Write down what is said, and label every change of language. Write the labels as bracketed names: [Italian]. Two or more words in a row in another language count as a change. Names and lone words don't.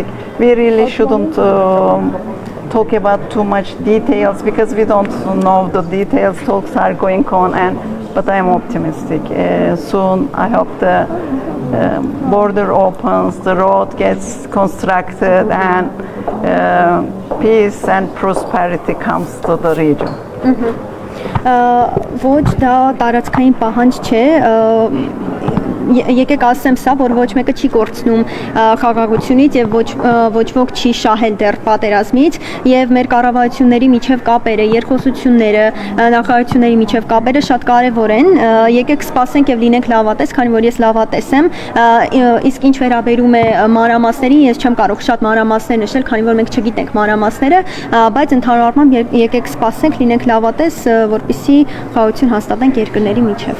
[English] We really shouldn't talk about too much details because we don't know the details. Talks are going on, but I'm optimistic. Soon I hope the border opens, the road gets constructed, and peace and prosperity comes to the region. [Armenian] Ոչ դա տարածքային պահանջ չէ, եկեք ասեմ սա, որ ոչ մեկը չի կորցնում խաղաղությունից եւ ոչ ոք չի շահել դեռ պատերազմից եւ մեր կառավարությունների միջև կապերը, երկխոսությունները, նախարարությունների միջև կապերը շատ կարեւոր են։ Եկեք սպասենք եւ լինենք լավատես, քանի որ ես լավատես եմ, իսկ ինչ վերաբերում է մանրամասներին, ես չեմ կարող շատ մանրամասներ նշել, քանի որ մենք չգիտենք մանրամասները, բայց ընդհանուր առմամբ եկեք սպասենք, լինենք լավատես, որպեսզի խաղաղություն հաստատենք երկրների միջև։